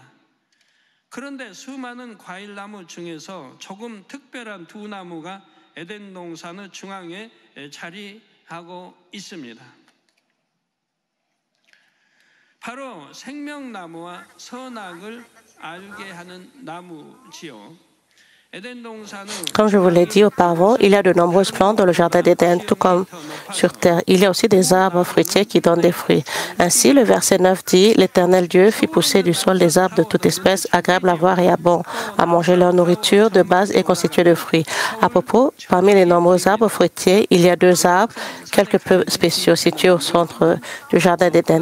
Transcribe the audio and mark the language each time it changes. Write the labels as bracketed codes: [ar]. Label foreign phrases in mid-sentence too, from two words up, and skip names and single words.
[ko] 그런데 수많은 과일나무 중에서 조금 특별한 두 나무가 에덴 동산의 중앙에 자리하고 있습니다. 바로 생명나무와 선악을 알게 하는 나무지요. [fr] Comme je vous l'ai dit auparavant, il y a de nombreuses plantes dans le jardin d'Éden, tout comme sur terre. Il y a aussi des arbres fruitiers qui donnent des fruits. Ainsi, le verset 9 dit, « L'Éternel Dieu fit pousser du sol des arbres de toute espèce, agréables à voir et à bon, à manger. Leur nourriture de base est constituée de fruits. » À propos, parmi les nombreux arbres fruitiers, il y a deux arbres quelque peu spéciaux situés au centre du jardin d'Éden.